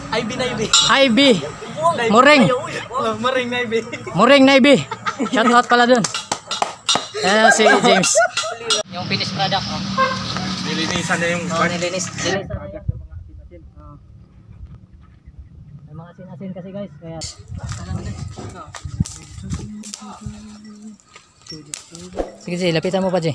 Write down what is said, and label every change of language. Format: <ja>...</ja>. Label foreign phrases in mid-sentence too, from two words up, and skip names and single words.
<tl>IB na IB. IB. Muring. Muring na IB. Muring na IB.</tl> <en>Shout out</en> <tl>pala dun. Ayan si James. Yung finished product. Oh. Nilinisan na yung Nilinis. May mga asin-asin kasi guys. Kaya sige, sige, lapitan mo pa, Jay.</tl>